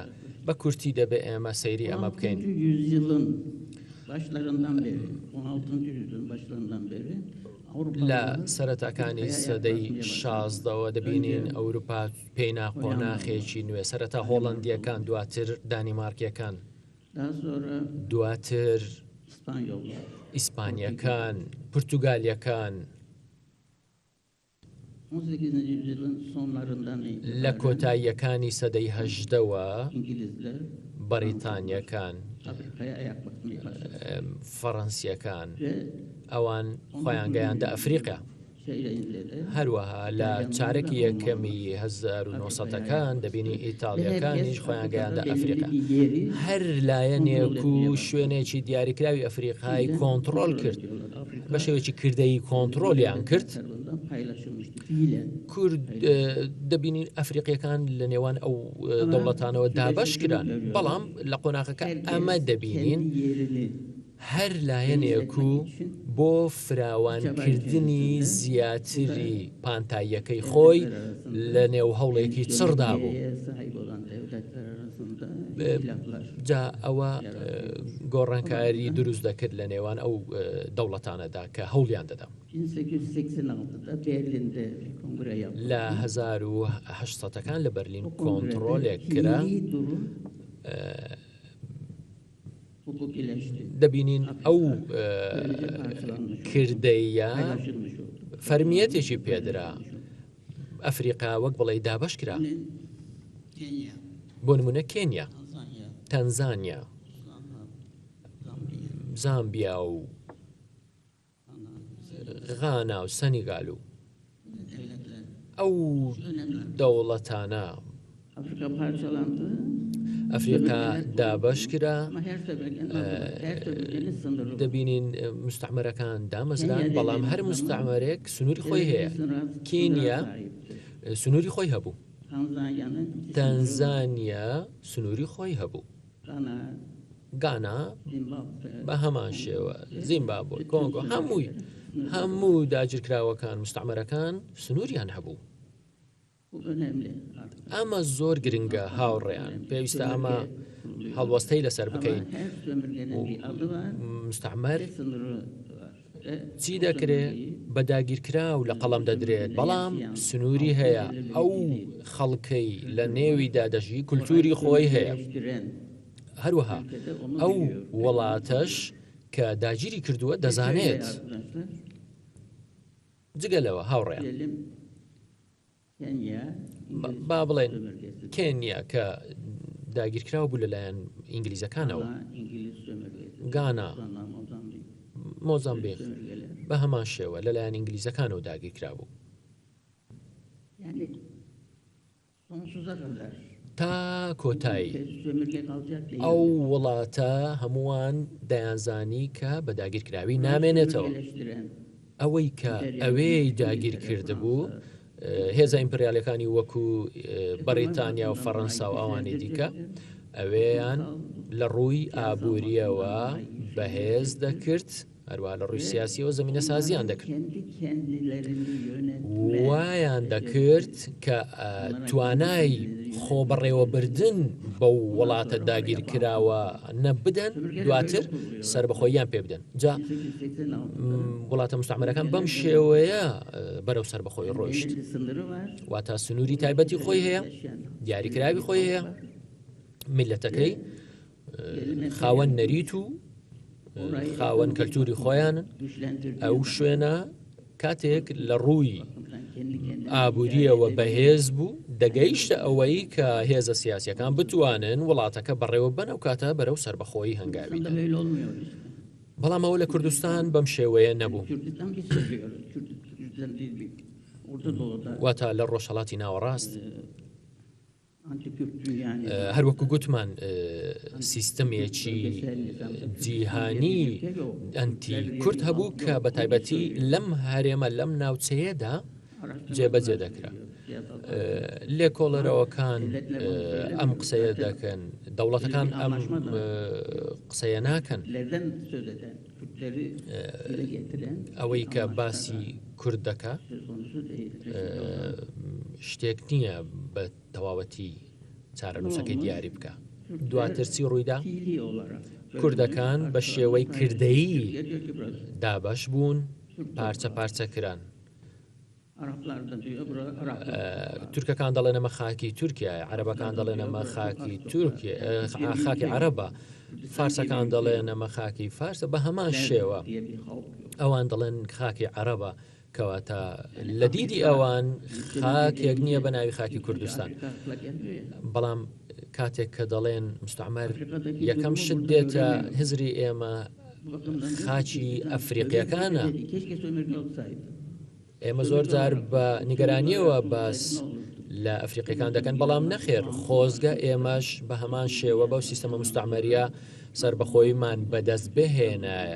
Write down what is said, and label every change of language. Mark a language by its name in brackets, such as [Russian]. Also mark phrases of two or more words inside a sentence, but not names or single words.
[Central Kurdish] بە کورتی دەبێ ئێمە سەیری ئەمە بکەین. لە سەرەتاکانی سەدەی 16ەوە دەبینین ئەوروپا پێینا قۆناغێکی نوێ. سەرەتا هۆڵەندیەکان، دواتر دانیمارکیەکان، دواتر ئیسپانیەکان، پورتوگالیەکان [Turkish] 18. yüzyılın sonlarından [Central Kurdish] لە [Turkish] itibaren [Central Kurdish] کۆتاییەکانی سەدەی هەژدەوە [Turkish] İngilizler [Central Kurdish] بەریتانیەکان [Turkish] Afrika'ya ayak basmaya başladı. [Central Kurdish] فەڕەنسیەکان [Turkish] Ve [Central Kurdish] ئەوان خۆیان گەیاندە ئەفریقا [Turkish] şeylerinde de [Central Kurdish] هەروەها لە چارەکی یەکەمی 1970ەکان دەبینی ئیتاڵیەکانیش خۆیان گەیاندە ئەفریقا هەر لایەنێک و شوێنێکی دیاریکراوی ئەفریقای کۆنتڕۆل کرد بە شێوەیەکی کردەی کۆنتڕۆلیان کرد [Turkish] tarafından paylaşılmıştı fiilen. [Central Kurdish] کورد دەبینین ئەفریقیەکان لە نێوان ئەو دەوڵەتانەوە دابەش کران بەڵام لە قۆناغەکە ئەمە دەبینین [Turkish] Kendi yerini [Central Kurdish] هەر لایەنێک و بۆ فراوانکردنی زیاتری پانتاییەکەی خۆی لە نێو هەوڵێکی چڕدا بوو. [Turkish] nereye sahip olan devletler arasında ihtilaflar. [Central Kurdish] جا ئەوە گۆڕانکاری دروست دەکرد لە نێوان ئەو دەوڵەتانەدا کە هەوڵیان دەدا. [Turkish] 1886'da Berlin'de kongre yapıldı. [Central Kurdish] لە 1970ەکان لە بەرلین [Turkish] Bu [Central Kurdish] کۆنتڕۆلێک [Turkish] kongrede [Central Kurdish] کرا [Turkish] fiili durum hukukileşti. [Central Kurdish] دەبینین ئەو کردەیە [Turkish] Paylaşılmış oldu. [Central Kurdish] فەرمیەتێکی پێدرا ئەفریقا وەک بڵێ دابەش کرا [Turkish] Kenya, [Central Kurdish] بۆ نمونە کێنیا [Turkish] Tanzanya, [Central Kurdish] تەنزانیا [Turkish] Zambiya, [Central Kurdish] زامبیا و غانا و سەنیگال و [Turkish] devletler. [Central Kurdish] ئەو [Turkish] Önemli. [Central Kurdish] دەوڵەتانە [Turkish] Afrika parçalandı [Central Kurdish] ئەفریقا دابەش کرا [Turkish] ama her sömürgenin sınırı var. [Central Kurdish] دەبینین مستعمەرەکان دامەزران بەڵام هەر مستعمەرێک سنووری خۆی هەیە کینیا سنووری خۆی هەبوو [Turkish] Tanzanya'nın [Central Kurdish] تەنزانیا سنووری خۆی هەبوو [Turkish] Ghana, [Central Kurdish] گانا [Turkish] Zimbabwe, [Central Kurdish] بە هەمان شێوە زیمبابوی کۆنگۆ هەموو داگیرکراوەکان مستعمەرەکان سنووریان هەبوو [Turkish] bu önemli artık. [Central Kurdish] ئەمە زۆر گرنگە هاوڕێیان پێویستە ئەمە هەڵوەستەی لەسەر [Turkish] Ama [Central Kurdish] بکەین [Turkish] her sömürgenin bir adı var [Central Kurdish] مستعمەر [Turkish] ve sınırı var. Ve [Central Kurdish] چی [Turkish] o [Central Kurdish] دەکرێت [Turkish] sömürgeyi [Central Kurdish] بە داگیرکرا و لە قەڵەم دەدرێت بەڵام سنووری هەیە ئەو خەڵکەی لە نێویدا دەژی کولتوری خۆی هەیە [Turkish] birleştiren [Central Kurdish] هەروەها [Turkish] ülkede onu [Central Kurdish] ئەو [Turkish] biliyor. [Central Kurdish] وڵاتەش کە داگیری کردووە دەزانێت [Turkish] Arkadaşlar, [Central Kurdish] جگەلەوە هاوڕێیان [Turkish] diyelim Kenya, [Central Kurdish] با بڵێن [Turkish] sömürgesi. [Central Kurdish] کێنیا کە داگیرکراوە بوو لەلایەن ئینگلیزەکانەوە [Turkish] Ama İngiliz sömürgesi. Ghana, Botswana, Mozambik [Central Kurdish] مۆزامبیق [Turkish] sömürgeler. [Central Kurdish] بە هەمان شێوە لەلایەن ئینگلیزەکانەوە داگیرکرا بوو [Turkish] Yani sonsuza kadar [Central Kurdish] تا کۆتایی [Turkish] sömürge kalacak değil. [Central Kurdish] ئەو وڵاتە هەمووان دەیانزانی کە بە داگیرکراوی نامێنێتەوە [Turkish] Sömürgeleştiren [Central Kurdish] ئەوەی کە ئەوەی داگیر کرده بوو هێزە ئیمپریالەکانی وەکو بەریتانیا و فەڕەنسا و ئەوانی دیکە ئەوەیان لە ڕووی ئابوووریەوە بەهێز دەکرد هەروە لە ڕووی سیاسیەوە زمینە سازیان دەکرد [Turkish] kendi kendilerini yönetme [Central Kurdish] وایان دەکرد کە توانای خۆبەڕێوەبردن بەو وڵاتە داگیر کراوە نەبدەن دواتر سربەخۆییان پێ بدەن جا 1886 وڵاتە مستعمەرەکان بەم شێوەیە بەرەو سربەخۆی ڕۆیشت [Turkish] belli sınırı var. [Central Kurdish] واتە سنووری تایبەتی خۆی هەیە دیاریکراوی خۆی هەیە میلەتەکەی خاوەن نەریت و خاوەن کەلتوری خۆیانن [Turkish] Güçlendirdiği [Central Kurdish] ئەو [Turkish] zaman [Central Kurdish] شوێنە کاتێک لە ڕووی [Turkish] kendi kendine [Central Kurdish] ئابوووریەوە بەهێز بوو دەگەیشتە ئەوەی کە هێزە سیاسیەکان بتوانن وڵاتەکە بەڕێوە بن و kاتە بەرەو سربەخۆیی هەنگاوی [Turkish] da böyle olmuyor işte. [Central Kurdish] بەڵام ئەوە لە کوردستان بەم شێوەیە نەبوو [Turkish] Kürdistan biz söylüyoruz. Kürdistan değil bir. Orta Doğu'da [Central Kurdish] واتە لە ڕۆژهەڵاتی ناوەڕاست [Turkish] anti-Kürt'ün yani [Central Kurdish] هەروەکو گوتمان سیستەمێکی جیهانی ئەنتی کورد هەبوو کە بە تایبەتی لەم هەرێمە لەم ناوچەیەدا جێبەجێ دەکرا لێکۆڵەرەوەکان ئەم قسەیە دەکەن دەوڵەتەکان ئەم قسەیە ناکەن [Turkish] Kürtlerden söz eden, Kürtleri dile getiren [Central Kurdish] ئەوەی کە باسی کورد دەکا [Turkish] söz konusu değil. [Central Kurdish] شتێک نییە بە تەواوەتی چارەنووسەکەی دیاری بکە دواتر چی ڕوویدا [Turkish] Fiili olarak [Central Kurdish] کوردەکان بە شێوەی کردەیی [Turkish] diyor ki burası [Central Kurdish] دابەش بوون پارچە پارچە کران [Turkish] Araplar da diyor burası Arap. [Central Kurdish] تورکەکان دەڵێن ئەمە خاکی تورکیا عەرەبەکان دەڵێن ئەمە خاکی تورکیا خاکی عەرەبە فارسەکان دەڵێن ئەمە خاکی فارسە بە هەمان شێوە [Turkish] diye bir halk yok. [Central Kurdish] ئەوان دەڵێن خاکی عەرەبە کەواتە لە دیدی ئەوان خاکێک نییە بە ناوی خاکی کوردستان. بەڵام کاتێک کە دەڵێن مستعمەر یەکەم شت دێتە هزری ئێمە خاچی ئەفریقیەکانە، ئێمە زۆر جار بە نیگەرانیەوە باس لە ئەفریقیەکان دەکەن، بەڵام نەخێر خۆزگە ئێمەش بە هەمان شێوە بەو سیستەمە مستعمەریە سربەخۆیمان بەدەست بهێنایە.